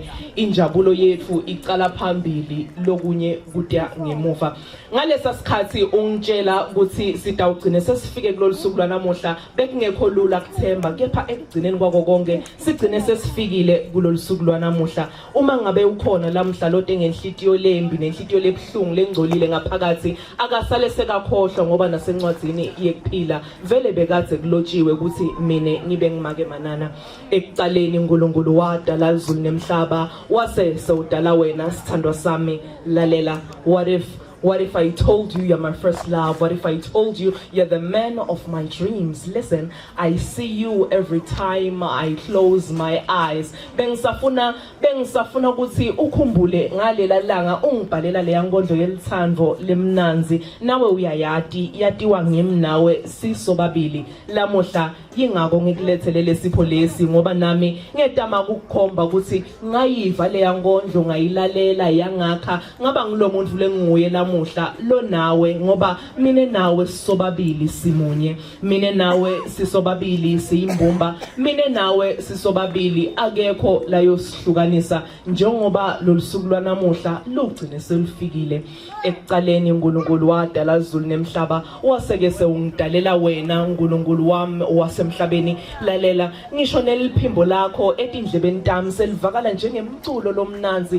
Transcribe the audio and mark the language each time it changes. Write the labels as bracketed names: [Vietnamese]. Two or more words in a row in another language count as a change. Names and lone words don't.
[Swati] Injabulo yethu icala phambili lokunye kude ngemuva. Ngalesa sikhathi ungitshela ukuthi sidawugcine sesifike kulolusuku lwanamuhla bekungekho lula kuthemba kepha ekugcineni kwako konke sigcine sesifikile kulolusuku lwanamuhla. Uma ngabe ukhona lamhla lote ngenhlitiyo lembi nenhlitiyo lebhlungu lengcolile ngaphakathi akasale sekakhohlwa ngoba nasencwadzini yekuphila vele bekade kulotshiwe ukuthi mine ngibe ngimake manana. Ekuqaleni uNkulunkulu wadala izulu nemhlaba wase sewudala wena sithandwa sami. Lalela, [English] what if I told you you're my first love? What if I told you you're the man of my dreams? Listen, I see you every time I close my eyes. [Swati] Bengisafuna ukuthi ukhumbule ngalela langa ungibhalela le yankondlo yelithandvo lemnanzi. Nawe uyayati yatiwa ngimi nawe sisobabili. Lamuhla yingako ngikulethele lesipho lesi ngoba nami ngiyetama ukukhomba ukuthi ngayiva le yankondlo ngayilalela yangakha ngaba ngilomuntu lenguye la lanamuhla lo nawe ngoba mine nawe sisobabili simunye, mine nawe sisobabili siyimbumba, mine nawe sisobabili akekho la yosihlukanisa njengoba lolusuku lwanamuhla lugcine selufikile. Ekuqaleni uNkulunkulu wadala izulu nemhlaba, waseke sewungidalela wena uNkulunkulu wami wasemhlabeni. Lalela ngisho neliphimbo lakho etindlebeni tami selivakala njengemculo lomnanzi.